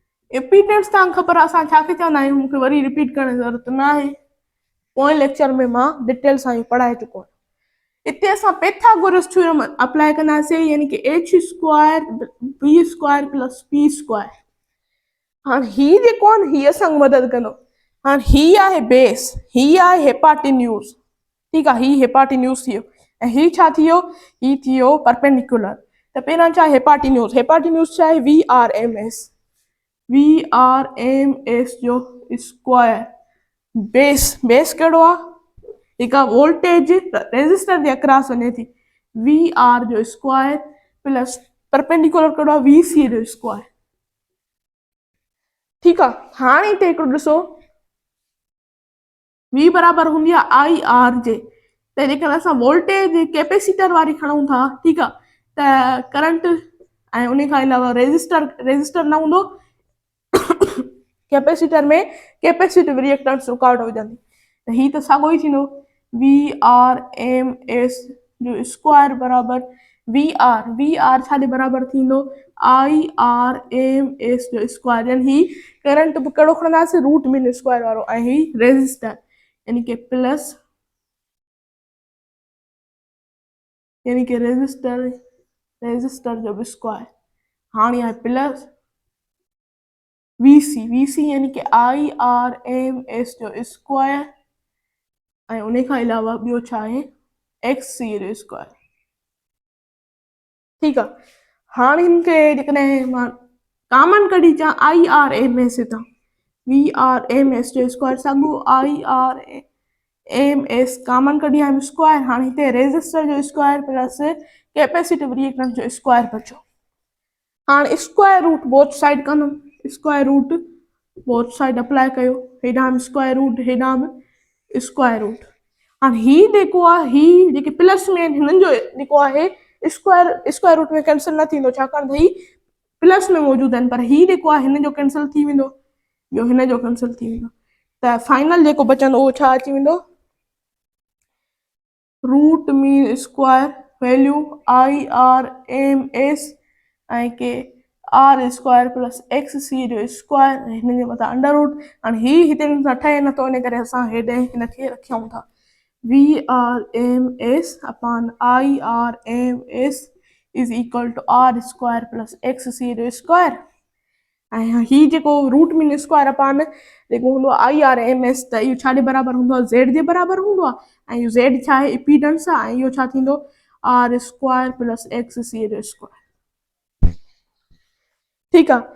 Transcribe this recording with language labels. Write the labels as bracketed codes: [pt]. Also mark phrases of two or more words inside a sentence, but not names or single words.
[sd] इम्पीडेंस तव्हांखे ख़बर आहे असां छाखे चवंदा आहियूं, मूंखे वरी रिपीट करण जी ज़रूरत न आहे, पोएं लेक्चर में मां डिटेल सां इहो पढ़ाए चुको आहियां। हिते असां [en] Pythagoras theorem apply [sd] कंदासीं, यानी कि [en] h square b square plus p square. [sd] हाणे ही जेको आहे न, ही असांखे मदद कंदो। हाणे ही आहे बेस, ही आहे हेपाटिन्यूज़, ठीकु आहे, ही हेपाटिन्यूज़ थी वियो, ऐं ही छा थी वियो, ही थी वियो परपेंडिकुलर। त पहिरां छा हेपाटिन्यूज़, हेपाटिन्यूज़ छा आहे [en] V R M S [sd] जो स्क्वायर, बेस कहिड़ो आहे, हिकु वोल्टेज रेजिस्टर जे अक्रॉस वञे थी, वी आर जो स्क्वायर प्लस परपेंडिकुलर कहिड़ो आहे, वी सी जो स्क्वायर, ठीकु आहे। हाणे हिते हिकिड़ो ॾिसो, वी बराबरि हूंदी आहे आई आर जे, त जेकॾहिं असां वोल्टेज कैपेसिटर वारी खणूं था, ठीकु आहे, त करंट ऐं उन खां अलावा रेजिस्टर न हूंदो, कैपेसिटर में [en] capacitive reactance [sd] रुकावट विझंदी, त ही त साॻियो ई थींदो, [en] V R M S [sd] जो स्क्वायर बराबरि वी आर छाजे बराबरि थींदो, [en] I R M S [sd] जो स्क्वायर, यानी ही करंट बि कहिड़ो खणंदासीं, [en] root mean square [sd] वारो, ऐं ही रेजिस्टर यानी कि प्लस, यानी कि रेजिस्टर जो बि स्क्वायर। हाणे आहे [en] plus V C [sd] यानी कि [en] I R M S [sd] जो स्क्वायर, ऐं उन खां अलावा ॿियो छा आहे, एक्स सी जो स्क्वायर, ठीकु आहे। हाणे हिनखे जेकॾहिं मां कॉमन कढी अचां [en] I R M S [sd] हितां, [en] V R M S [sd] जो स्क्वायर साॻियो [en] I R M S [sd] कॉमन कढी आयमि स्क्वायर। हाणे हिते रेजिस्टर जो स्क्वायर प्लस [en] capacitive reactance [sd] जो स्क्वायर बचो। हाणे [en] square root both side [sd] कंदुमि, [en] square root both side apply [sd] कयो, हेॾां बि [en] square root, [sd] हेॾां बि [en] square root. [sd] हाणे ही जेको आहे, ही जेके प्लस में हिननि जो जेको आहे [en] square root [sd] में कैंसिल न थींदो, छाकाणि त ही प्लस में मौजूदु आहिनि, पर ही जेको आहे हिन जो कैंसिल थी वेंदो, ॿियो हिन जो कैंसिल थी वेंदो, त फाइनल जेको बचंदो उहो छा अची वेंदो, [en] root mean square value I R M S [sd] ऐं के [en] R square plus X C [sd] जो स्क्वायर, हिन जे मथां [en] under root. [sd] हाणे ही हिते ठहे नथो, इन करे असां हेॾे हिनखे रखूं था, [en] V R M S upon I R M S is equal to R square plus X C जो स्क्वायर, [sd] ऐं ही जेको [en] root mean square upon [sd] जेको हूंदो आहे [en] I R M S, [sd] त इहो छाजे बराबरि हूंदो आहे, ज़ेड जे बराबरि हूंदो आहे, ऐं इहो ज़ेड छा आहे, इम्पीडेंस आहे, ऐं इहो छा थींदो, [en] R square plus X C [sd] जो स्क्वायर, ठीकु आहे।